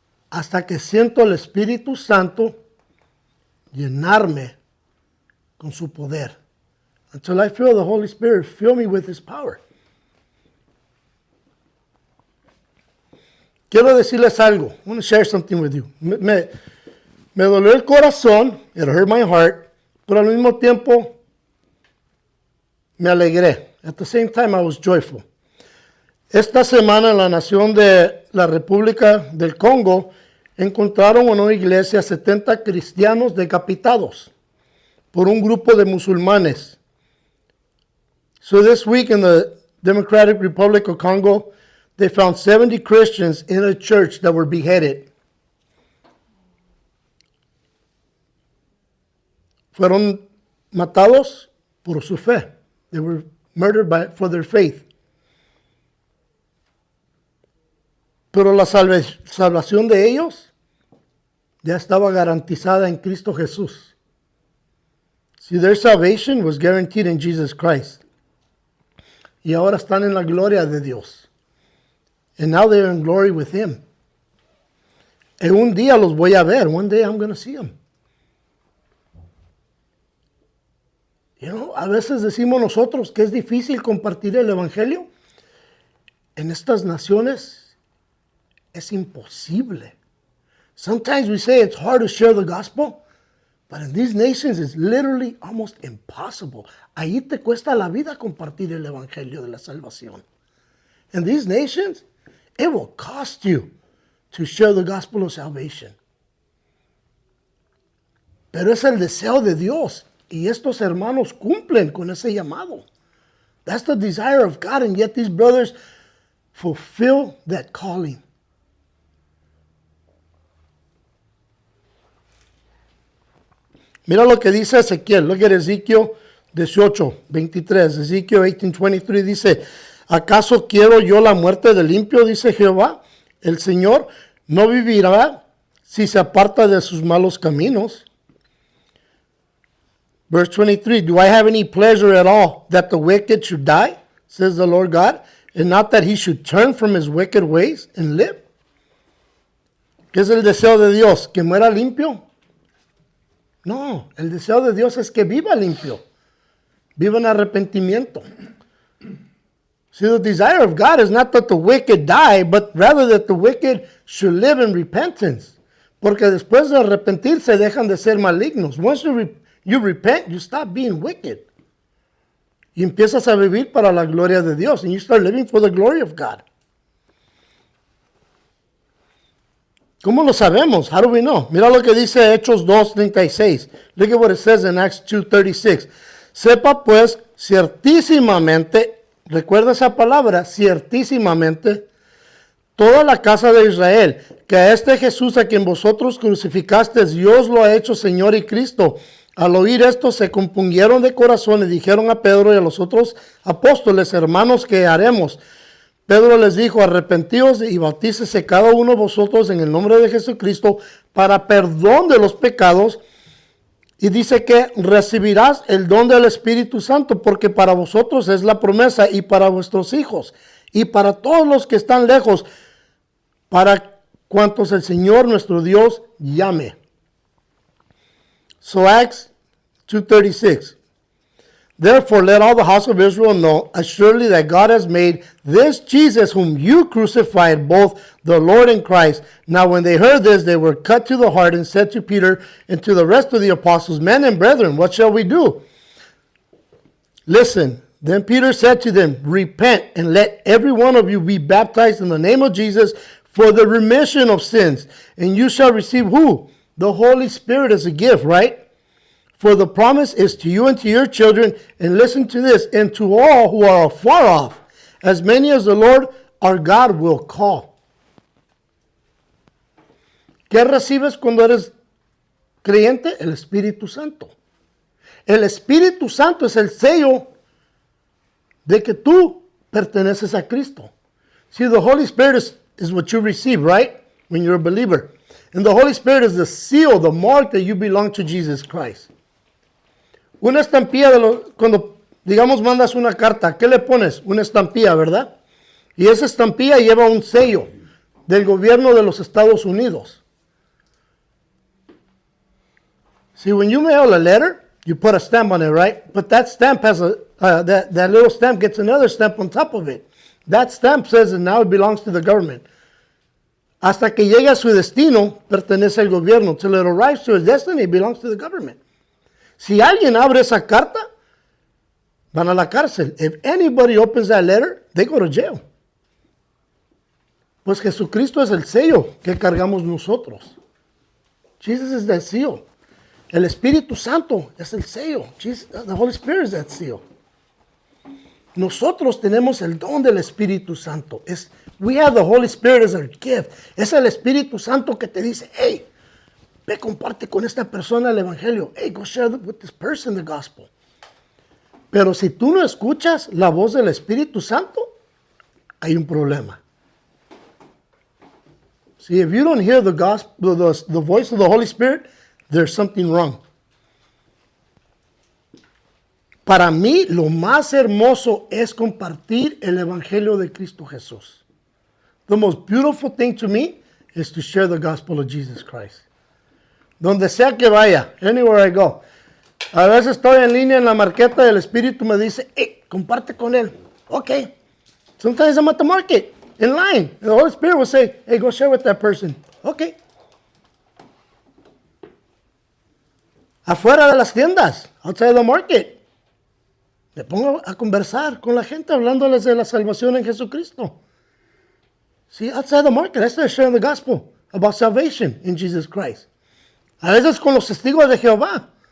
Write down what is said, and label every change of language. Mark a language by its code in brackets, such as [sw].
[es] Hasta que siento el Espíritu Santo llenarme con su poder. [en] Until I feel the Holy Spirit fill me with His power. [es] Quiero decirles algo. [en] I want to share something with you. [es] Me dolió el corazón. [en] It hurt my heart. [es] Pero al mismo tiempo me alegré. [en] At the same time, I was joyful. [es] Esta semana en la nación de la República del Congo encontraron en una iglesia 70 cristianos decapitados por un grupo de musulmanes. [en] So this week in the Democratic Republic of Congo, they found 70 Christians in a church that were beheaded. [es] Fueron matados por su fe. [en] They were murdered for their faith. [es] Pero la salvación de ellos ya estaba garantizada en Cristo Jesús. [en] See, their salvation was guaranteed in Jesus Christ. [es] Y ahora están en la gloria de Dios. [en] And now they're in glory with Him. [es] En un día los voy a ver. [en] One day I'm going to see them. You know, [es] a veces decimos nosotros que es difícil compartir el Evangelio. En estas naciones es imposible. [en] Sometimes we say it's hard to share the gospel, but in these nations it's literally almost impossible. [es] Ahí te cuesta la vida compartir el Evangelio de la salvación. [en] In these nations, it will cost you to share the gospel of salvation. [es] Pero es el deseo de Dios. Y estos hermanos cumplen con ese llamado. [en] That's the desire of God, and yet these brothers fulfill that calling. [es] Mira lo que dice Ezequiel. [en] Look at Ezekiel 18:23. [es] Ezekiel 18:23 dice, ¿acaso quiero yo la muerte del impío? Dice Jehová. El Señor no vivirá si se aparta de sus malos caminos. [en] Verse 23, do I have any pleasure at all that the wicked should die, says the Lord God, and not that he should turn from his wicked ways and live? [es] ¿Qué es el deseo de Dios? ¿Que muera limpio? No, el deseo de Dios es que viva limpio, viva en arrepentimiento. [en] See, the desire of God is not that the wicked die, but rather that the wicked should live in repentance. [es] Porque después de arrepentirse dejan de ser malignos. [en] Once you repent, you stop being wicked. [es] Y empiezas a vivir para la gloria de Dios. [en] And you start living for the glory of God. [es] ¿Cómo lo sabemos? [en] How do we know? [es] Mira lo que dice Hechos 2:36. [en] Look at what it says in Acts 2:36. [es] Sepa pues ciertísimamente, recuerda esa palabra, ciertísimamente, toda la casa de Israel, que a este Jesús a quien vosotros crucificasteis, Dios lo ha hecho Señor y Cristo, Al oír esto se compungieron de corazón y dijeron a Pedro y a los otros apóstoles, hermanos, ¿qué haremos? Pedro les dijo, arrepentíos y bautícese cada uno de vosotros en el nombre de Jesucristo para perdón de los pecados. Y dice que recibirás el don del Espíritu Santo, porque para vosotros es la promesa y para vuestros hijos y para todos los que están lejos, para cuantos el Señor nuestro Dios llame. [en] So Acts 2:36. Therefore let all the house of Israel know assuredly that God has made this Jesus whom you crucified both the Lord and Christ. Now when they heard this, they were cut to the heart and said to Peter and to the rest of the apostles, men and brethren, what shall we do? Listen, then Peter said to them, repent and let every one of you be baptized in the name of Jesus for the remission of sins. And you shall receive who? The Holy Spirit as a gift, right? For the promise is to you and to your children, and listen to this, and to all who are afar off, as many as the Lord our God will call. [es] ¿Qué recibes cuando eres creyente? El Espíritu Santo. El Espíritu Santo es el sello de que tú perteneces a Cristo. [en] See, the Holy Spirit is what you receive, right? When you're a believer. And the Holy Spirit is the seal, the mark that you belong to Jesus Christ. [es] Una estampilla cuando, digamos, mandas una carta, ¿qué le pones? Una estampilla, ¿verdad? Y esa estampilla lleva un sello del gobierno de los Estados Unidos. [en] See, when you mail a letter, you put a stamp on it, right? But that stamp has that little stamp gets another stamp on top of it. That stamp says that now it belongs to the government. [es] Hasta que llegue a su destino, pertenece al gobierno. [en] Till it arrives to its destiny, it belongs to the government. [es] Si alguien abre esa carta, van a la cárcel. [en] If anybody opens that letter, they go to jail. [es] Pues Jesucristo es el sello que cargamos nosotros. [en] Jesus is that seal. [es] El Espíritu Santo es el sello. [en] Jesus, the Holy Spirit is that seal. [es] Nosotros tenemos el don del Espíritu Santo. [en] We have the Holy Spirit as our gift. [es] Es el Espíritu Santo que te dice, hey, ve, comparte con esta persona el Evangelio. [en] Hey, go share with this person the gospel. [es] Pero si tú no escuchas la voz del Espíritu Santo, hay un problema. [en] See, if you don't hear the gospel, the voice of the Holy Spirit, there's something wrong. [es] Para mí, lo más hermoso es compartir el Evangelio de Cristo Jesús. [en] The most beautiful thing to me is to share the gospel of Jesus Christ. [es] Donde sea que vaya, [en] anywhere I go. [es] A veces estoy en línea en la marqueta y el Espíritu me dice, hey, comparte con él. [en] Okay. Sometimes I'm at the market, in line. And the Holy Spirit will say, hey, go share with that person. Okay. [es] Afuera de las tiendas, [en] outside the market. [es] Me pongo a conversar con la gente hablándoles de la salvación en Jesucristo. [en] See, outside the market, I start sharing the gospel about salvation in Jesus Christ. [es] A veces con los testigos de Jehová.